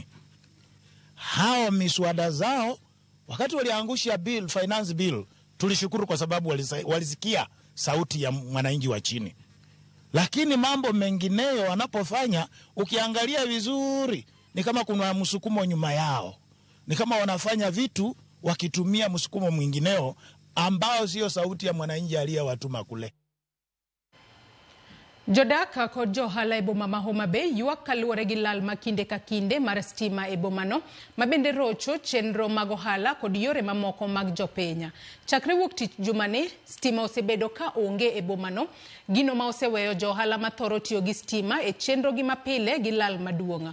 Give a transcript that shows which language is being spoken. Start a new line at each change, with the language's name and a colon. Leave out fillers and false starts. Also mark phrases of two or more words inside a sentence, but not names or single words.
Swahili: Hao miswada zao wakati waliangusha
English: finance bill,
Swahili: tulishukuru kwa sababu walisikia sauti ya mwananchi wa chini. Lakini mambo mengineyo wanapofanya, ukiangalia vizuri, ni kama kuna msukumo nyuma yao. Ni kama wanafanya vitu wakitumia msukumo mwingineo ambao sio sauti ya mwananchi aliyewatuma kule.
Luo (Kenya and Tanzania): Jodak kod johala e boma ma Homa Bay ywak kaluwore gi lal ma kinde ka kinde mar stima e bomano mabende rocho chenro mag ohala kod yore mamoko mag jopiny. Chakre wuok tich jumani, stima osebedo ka onge e bomano, gino ma oseweyo johala mathoro tiyo gi stima e chenro gi mapile gi lal maduong'.